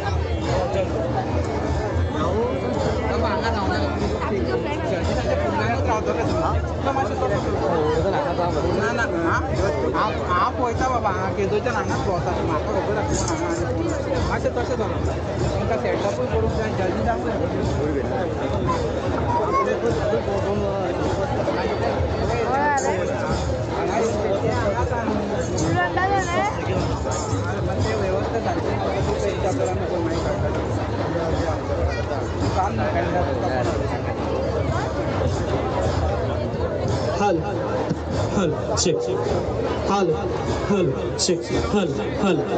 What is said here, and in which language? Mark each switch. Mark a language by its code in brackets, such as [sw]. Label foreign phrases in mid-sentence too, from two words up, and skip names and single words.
[kok] हांगा रावना ना ना हांव पळयता बाबा हांगा केदोच्यान हांगाच भोंवता. म्हाका खबर आसा हांगा मातशें तशें जालें. तांकां सेटअपूय करूंक जाय जल्दी व्यवस्था सारकी [en] hello hello check hello hello check hello hello